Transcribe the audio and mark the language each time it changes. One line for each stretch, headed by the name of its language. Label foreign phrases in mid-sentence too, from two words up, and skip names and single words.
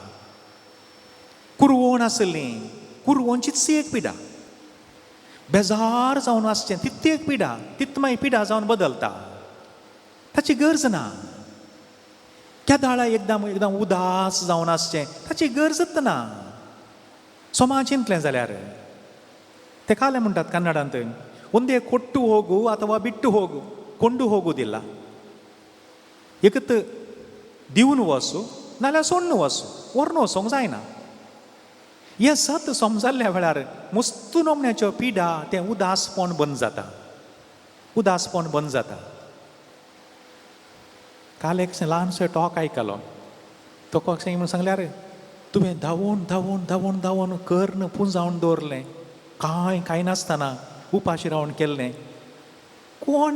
Konkani: कुरवण आसली कुरवणचीच एक पिडा बेजार जावन आसचें तितली एक पिडा तितमाय पिडा जावन बदलता ताची गरज ना केदाळा एकदम उदास जावन आसचें ताची गरजच ना सोमा चिंतलें जाल्यार ते काले म्हणटात कन्नडांत
Kannada: ಒಂದೇ ಕೊಟ್ಟು ಹೋಗು ಅಥವಾ ಬಿಟ್ಟು ಹೋಗು ಕೊಂಡು ಹೋಗುವುದಿಲ್ಲ
Konkani: एकत दिवन वचू नाल्यार सोडून वचू व्हरून वचोंक जायना हें सत समजल्ल्या वेळार मस्त नमण्याच्यो पिडा तें उदासपण बंद जाता उदासपण बंद जाता काल एक ल्हानसो टॉक आयकलो तो कशें म्हणून सांगल्यार तुवें धांवून धांवून धांवून धांवून कर्ण पुंजावन दवरलें कांय नासतना उपाशी रावन केल्लें कोण